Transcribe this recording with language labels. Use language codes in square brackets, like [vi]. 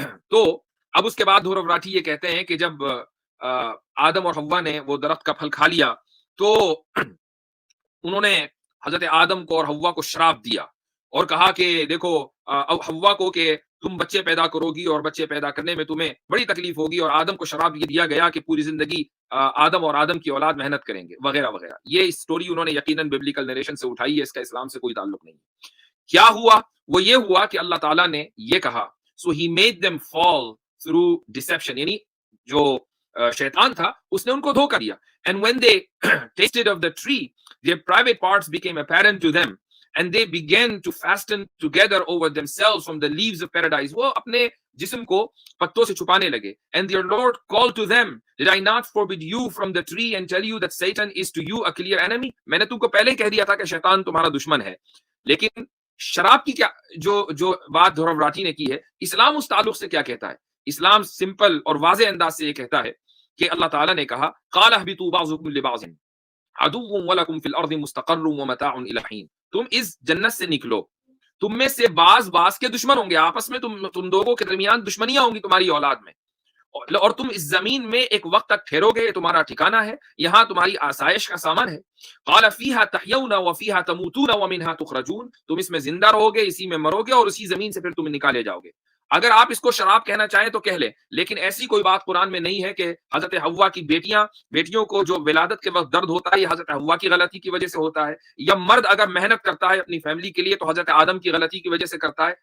[ur] تو اب اس کے بعد دھورو راٹھی یہ کہتے ہیں کہ جب آدم اور حوا نے وہ درخت کا پھل کھا لیا تو انہوں نے حضرت آدم کو اور حوا کو شراپ دیا اور کہا کہ دیکھو حوا کو کہ تم بچے پیدا کرو گی اور بچے پیدا کرنے میں تمہیں بڑی تکلیف ہوگی، اور آدم کو شراب یہ دیا گیا کہ پوری زندگی آدم اور آدم کی اولاد محنت کریں گے وغیرہ وغیرہ. یہ اسٹوری انہوں نے یقیناً ببلیکل نریشن سے اٹھائی ہے، اس کا اسلام سے کوئی تعلق نہیں. کیا ہوا؟ وہ یہ ہوا کہ اللہ تعالیٰ نے یہ کہا [en] so he made them fall through deception، [ur] یعنی جو شیطان تھا اس نے ان کو دھوکہ دیا. [en] And when they tasted of the tree their private parts became apparent to them and they began to fasten together over themselves from the leaves of paradise. [ur] وہ اپنے جسم کو پتوں سے چھپانے لگے. [en] And their Lord called to them, did I not forbid you from the tree and tell you that Satan is to you a clear enemy؟ [ur] میں نے تم کو پہلے کہہ دیا تھا کہ شیطان تمہارا دشمن ہے. لیکن شراب کی کیا جو بات دھورو راٹھی نے کی ہے، اسلام اس تعلق سے کیا کہتا ہے؟ اسلام سمپل اور واضح انداز سے یہ کہتا ہے کہ اللہ تعالیٰ نے کہا [ar] قال اهبطوا بعضكم لبعض عدو ولكم في الارض مستقر ومتاع الى حين. [ur] تم اس جنت سے نکلو، تم میں سے بعض کے دشمن ہوں گے، آپس میں تم دونوں کے درمیان دشمنیاں ہوں گی تمہاری اولاد میں، اور تم اس زمین میں ایک وقت تک ٹھہرو گے، تمہارا ٹھکانہ ہے، یہاں تمہاری آسائش کا سامان ہے. [ar] قال فيها تحيون وفيها تموتون ومنها تخرجون. [ur] تم اس میں زندہ رہو گے، اسی میں مرو گے، اور اسی زمین سے پھر تم نکالے جاؤ گے. اگر آپ اس کو شراب کہنا چاہیں تو کہہ لیں، لیکن ایسی کوئی بات قرآن میں نہیں ہے کہ حضرت حوا کی بیٹیوں کو جو ولادت کے وقت درد ہوتا ہے یہ حضرت حوا کی غلطی کی وجہ سے ہوتا ہے، یا مرد اگر محنت کرتا ہے اپنی فیملی کے لیے تو حضرت آدم کی غلطی کی وجہ سے کرتا ہے.